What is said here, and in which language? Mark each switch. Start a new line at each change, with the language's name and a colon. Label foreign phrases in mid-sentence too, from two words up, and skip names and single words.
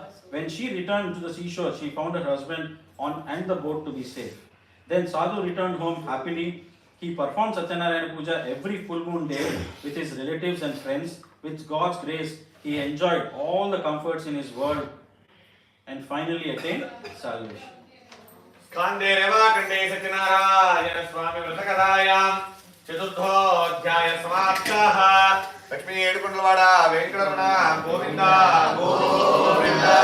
English: When she returned to the seashore, she found her husband and the boat to be safe. Then Sadhu returned home happily. He performed Satyanarayana Puja every full moon day with his relatives and friends. With God's grace, he enjoyed all the comforts in his world and finally attained salvation.
Sanskrit: स्कांदे रेवाखंडे सत्यनारायण स्वामी व्रतकथायां चतुर्थोऽध्याय समाप्तः.
Telugu: लक्ष्मी ఏడుకొండలవాడ వెంకటరమణ గోవింద గోవింద.